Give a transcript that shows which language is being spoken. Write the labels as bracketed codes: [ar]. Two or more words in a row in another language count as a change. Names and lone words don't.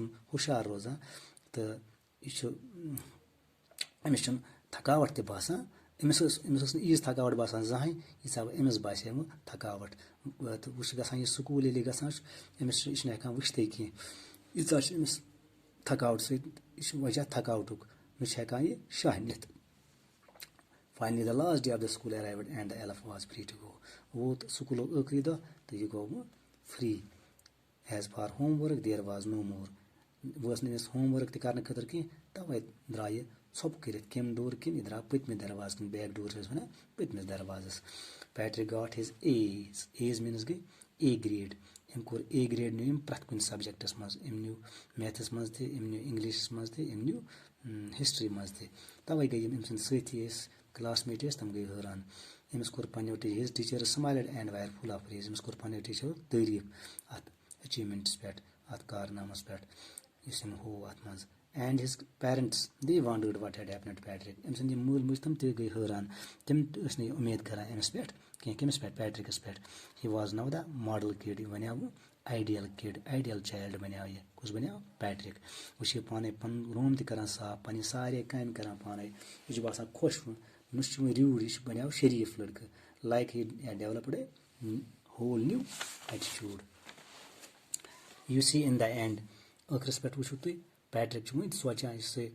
[ks] ہُشار روزان تہٕ یہِ چھُ أمِس چھُنہٕ تھکاوٹ تہِ باسان أمِس ٲس نہٕ ییٖژ تھکاوٹ باسان زٕہٕنۍ ییٖژاہ أمِس باسے وۄنۍ تھکاوٹ تہٕ وۄنۍ چھُ گژھان یہِ سکوٗل ییٚلہِ یہِ گژھان چھُ أمِس چھُ یہِ چھُنہٕ ہٮ۪کان وٕچھتھٕے کینٛہہ ییٖژاہ چھِ أمِس تھکاوٹ سۭتۍ یہِ چھُ وجہ تھکاوٹُک نہ چھِ ہٮ۪کان یہِ شاہ نِتھ [en] finally the last day of the school arrived and the elf was free to go out [ks] سکوٗلُک ٲخری دۄہ تہٕ یہِ گوٚو وۄنۍ فرٛی [en] as for home work there was no more [ks] وۄنۍ ٲس نہٕ أمِس ہوم ؤرک تہِ کرنہٕ خٲطرٕ کینٛہہ تَوَے درٛاو یہِ ژھۄپہٕ کٔرِتھ کَمہِ ڈور کِنۍ یہِ درٛاو پٔتمہِ دروازٕ کِنۍ [en] back door [ks] چھِ أسۍ وَنان پٔتمِس دروازَس [en] Patrick got his A's [ks] میٖنٕز گٔے [en] A grade [ks] أمۍ کوٚر [en] A grade [ks] نیوٗ أمۍ پرٛٮ۪تھ کُنہِ سبجکٹس منٛز أمۍ نیوٗ میتھس منٛز تہِ أمۍ نیوٗ اِنگلِشس منٛز تہِ أمۍ نیوٗ ہسٹری منٛز تہِ تَوَے گٔے یِم أمۍ سٕنٛدۍ سٲتھی ٲسۍ کلاس میٹ ٲسۍ تِم گٔے حٲران أمِس کوٚر پنٛنیو [en] his teachers smiled and were full of praise [ks] أمِس کوٚر پنٛنیو ٹیٖچرو تعٲریٖف اَتھ أچیٖومٮ۪نٹس پٮ۪ٹھ اَتھ کارنامس پٮ۪ٹھ یُس أمۍ ہوو اَتھ منٛز اینڈ [en] his parents they wondered what had happened to Patrick [ks] أمۍ سٕنٛدۍ یِم مٲلۍ مٲجۍ تِم تہِ گٔے حٲران تِم ٲسۍ نہٕ یہِ اُمید کران أمِس پٮ۪ٹھ کینٛہہ کٔمِس پٮ۪ٹھ پیٹرِکس پٮ۪ٹھ [en] he was now the model kid [ks] یہِ بنیو وۄنۍ [en] ideal kid ideal child [ks] بنیو یہِ کُس بنیو پیٹرِک وۄنۍ چھِ یہِ پانے پنُن روٗم تہِ کران صاف پنٕنہِ سارے کامہِ کران پانے یہِ چھُ باسان خۄش نہ چھُ وۄنۍ روٗڈ یہِ چھُ بنیو شریٖف لڑکہٕ لایک [en] he developed a whole new attitude you see in the end [ks] ٲخرس پٮ۪ٹھ وٕچھِو تُہۍ پیٹرِک چھُ وۄنۍ سونٛچان یُس